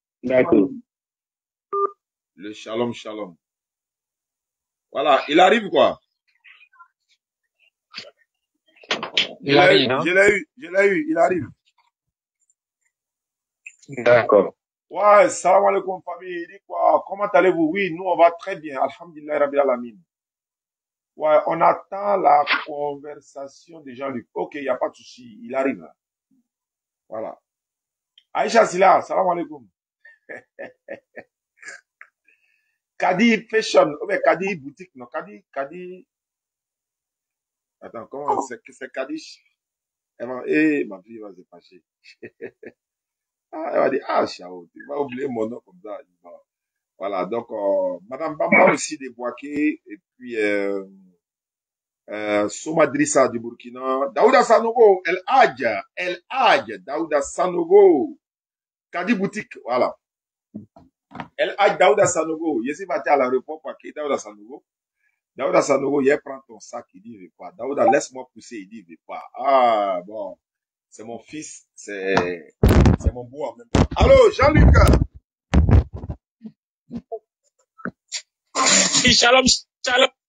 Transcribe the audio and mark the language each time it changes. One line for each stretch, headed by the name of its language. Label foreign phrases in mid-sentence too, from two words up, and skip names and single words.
French: Le shalom. Voilà, il arrive quoi? Il arrive, hein? Je l'ai eu, il arrive. D'accord. Ouais,
Arabic: salam alaikum
French: famille, il dit quoi? Comment allez-vous? Oui, nous on va très bien,
Arabic: alhamdulillah rabbil alamin.
French: Ouais, on attend la conversation de Jean-Luc. Ok, il n'y a pas de souci, il arrive là. Voilà. Aïcha Silla,
Arabic: salam alaikum.
French: Kadi Fashion, ou bien Kadi Boutique, non, Kadi, attends, comment c'est Kadi? Ma fille va se fâcher. Elle va dire, ah, Chao, tu vas oublier mon nom comme ça. Bon, voilà, donc, Madame Bamba aussi de Boaké, et puis, Somadrissa du Burkina, Daouda Sanogo, El Hadj, Daouda Sanogo, Kadi Boutique, voilà. El Hadj Daouda Sanogo, Yesi va à l'aéroport, Daouda Sanogo. Daouda Sanogo, il prend ton sac, il dit, il veut pas. Daouda, laisse-moi pousser, il dit, il veut pas. Ah, bon, c'est mon fils, c'est mon beau en même temps. Allô, Jean-Luc.
Hebrew: Shalom, shalom.